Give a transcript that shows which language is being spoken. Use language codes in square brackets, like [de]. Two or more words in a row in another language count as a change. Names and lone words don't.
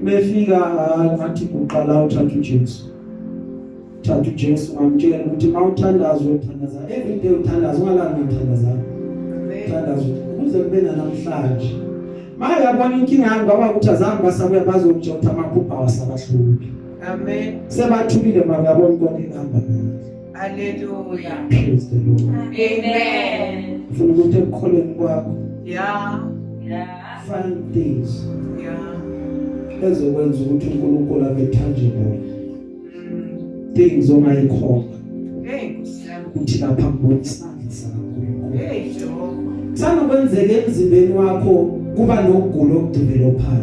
[zu] befika ngathi kuqala uthatha uJesu thatha uJesu ngamtshela ukuthi mawuthandaza uthandaza [en] every day [zu] uthandaza ungalanga uthandaza Amen. uthandaza ukuze kube namhlanje manje yabona inkinga yami baba ukuthi azange basabuya bazokutshotha amaphupha wasabahluphi Amen. sebathulile makuyabona konke ihamba kahle. Hallelujah. [en] Praise the Lord. [zu] Amen. Ufuna ukuthi ekukholweni kwakho Yeah. [en] find things [zu] Yeah. ezokwenza ukuthi uNkulunkulu abe tangible, Mm. things ongayikhona Hey, Nkosi yami. ukuthi lapha ngibona isandla sakaNkulunkulu. Hey, Jehova. Sanokwenzeka emzimbeni wakho kuba nokugula okudevelopayo.